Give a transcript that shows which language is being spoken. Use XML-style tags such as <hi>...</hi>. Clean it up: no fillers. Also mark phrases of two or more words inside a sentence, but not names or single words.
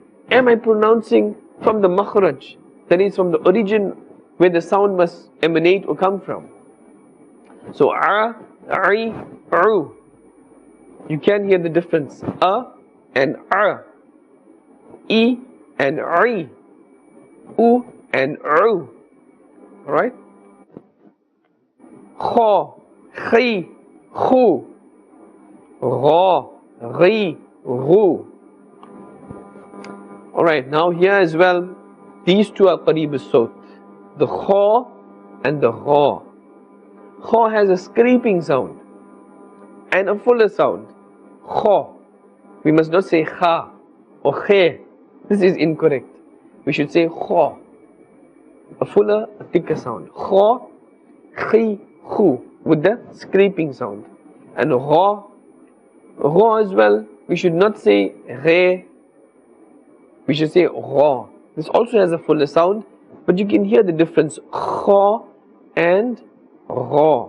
<en>Am I pronouncing from the makhraj, that is from the origin where the sound must emanate or come from? So a, I, u. You can hear the difference. A and a, I and I, u and u. Alright? Kha, khi, khu, ra, ri, ru. Alright, now here as well, these two are</en> <ar>قريب الصوت,</ar> <en>the kha and the ra. Kha has a scraping sound and a fuller sound. Kha. We must not say kha or khe. This is incorrect. We should say kha. A fuller, a thicker sound. Kha, khi, khu, with the scraping sound. and ra. Ra as well, we should not say re, we should say ra. This also has a fuller sound, but you can hear the difference, kha and ra.</en>